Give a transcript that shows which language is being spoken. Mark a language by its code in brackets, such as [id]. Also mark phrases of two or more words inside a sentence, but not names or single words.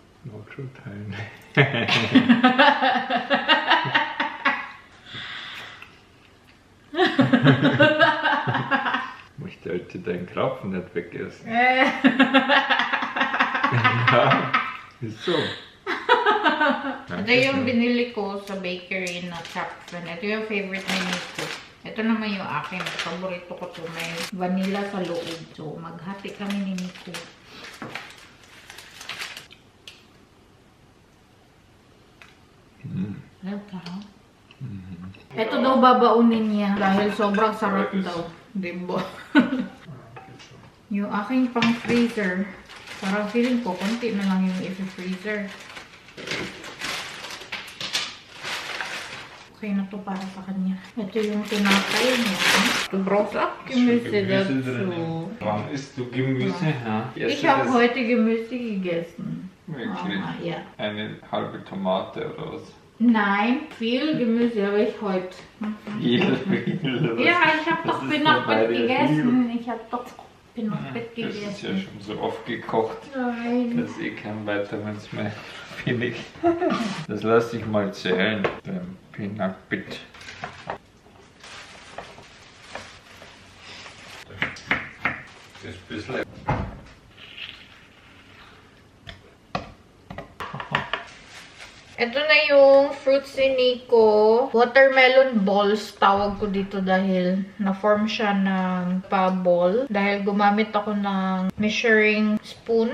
[de] Noch zu teilen. Möchte heute deinen Krapfen nicht wegessen. Ja, wieso? [tl] Ito yung binili ko sa bakery na Krapfen. Ito yung favorite ni Nico. Ito naman yung akin. Paborito ko to. May vanilla sa loob. So, maghati kami ni Nico. Welcome. Ito daw babaunin niya dahil sobrang sarap daw. Diba? Yung aking pang freezer, parang feeling ko, konti na lang yung i-freezer. Okay na to para sa kanya. Ito yung tinapay niya. [de] Du brauchst auch Gemüse dazu. Wann isst du Gemüse? Ja. Ich habe heute Gemüse gegessen. Wirklich? Ja. Eine halbe Tomate oder was? Nein, viel Gemüse habe ich heute. Viel. Ja, ich habe doch Pinakbet gegessen. Ich habe doch Pinakbet Das ist ja gegessen. schon so oft gekocht, Nein. dass ich kein Vitamins mehr finde. Das lasse ich mal zählen beim Pinakbit. Das ist ein bisschen. [tl] Ito na yung fruits ni Nico. [en] Watermelon balls [tl] tawag ko dito dahil na-form siya ng pa-ball. Dahil gumamit ako ng [en] measuring spoon.